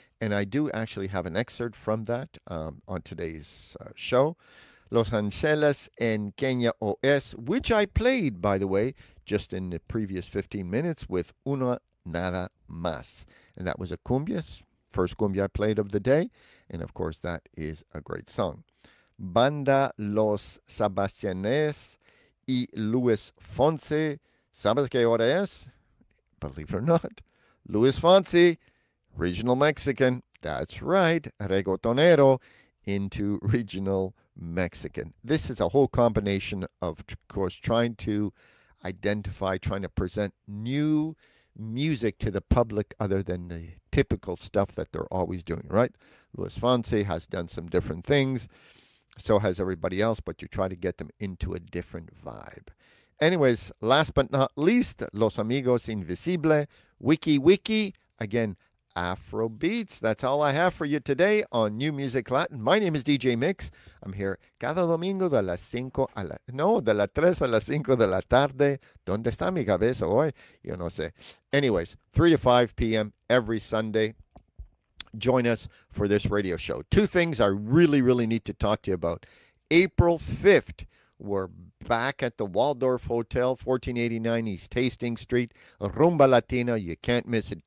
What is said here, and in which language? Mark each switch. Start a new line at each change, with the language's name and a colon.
English: And I do actually have an excerpt from that on today's show. Los Angeles en Kenya OS, which I played, by the way, just in the previous 15 minutes with Una Nada Más. And that was a cumbia, first cumbia I played of the day. And, of course, that is a great song.
Spanish: Banda Los Sebastianes y Luis Fonsi, ¿sabes qué hora es?
English: Believe it or not, Luis Fonsi, regional Mexican. That's right, reggaetonero into regional Mexican. This is a whole combination of course, trying to identify, trying to present new music to the public other than the typical stuff that they're always doing, right? Luis Fonsi has done some different things. So has everybody else, but you try to get them into a different vibe. Anyways, last but not least, Los Amigos Invisible, Wiki Wiki, again, Afrobeats. That's all I have for you today on New Music Latin. My name is DJ Mix. I'm here
Spanish: cada domingo de las cinco a la... No, de las tres a las cinco de la tarde. ¿Dónde está mi cabeza hoy? Yo no sé.
English: Anyways, 3 to 5 p.m. every Sunday. Join us for this radio show. Two things I really, really need to talk to you about. April 5th, we're back at the Waldorf Hotel, 1489 East Hastings Street. Rumba Latina, you can't miss it.